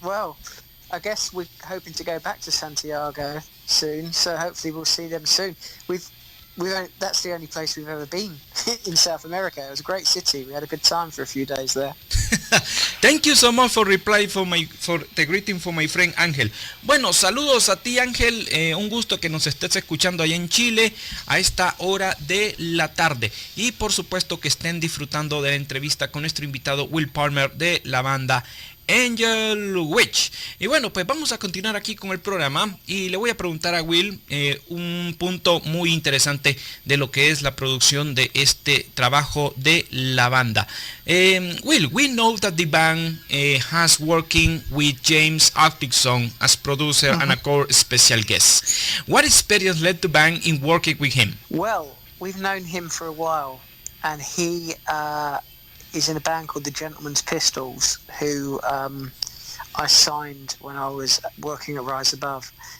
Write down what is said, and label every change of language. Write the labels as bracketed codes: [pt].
[en] Well, I guess we're hoping to go back to Santiago soon, so hopefully we'll see them soon. that's the only place we've ever been in South America. It was a great city. We had a good time for a few days there. Thank you so much for reply for the greeting for my friend Ángel. [es] Bueno, saludos a ti, Ángel. Un gusto que nos estés escuchando allá en Chile a esta hora de la tarde. Y por supuesto que estén disfrutando de la entrevista con nuestro invitado Will Palmer de la banda Angel Witch. Y bueno, pues vamos a continuar aquí con el programa y le voy a preguntar a Will un punto muy interesante de lo que es la producción de este trabajo de la banda. [en] Will, we know that the band has working with James Atkinson as producer and a core special guest. What experience led the band in working with him? Well, we've known him for a while, and he is in a band called the Gentleman's Pistols, who I signed when I was working at Rise Above.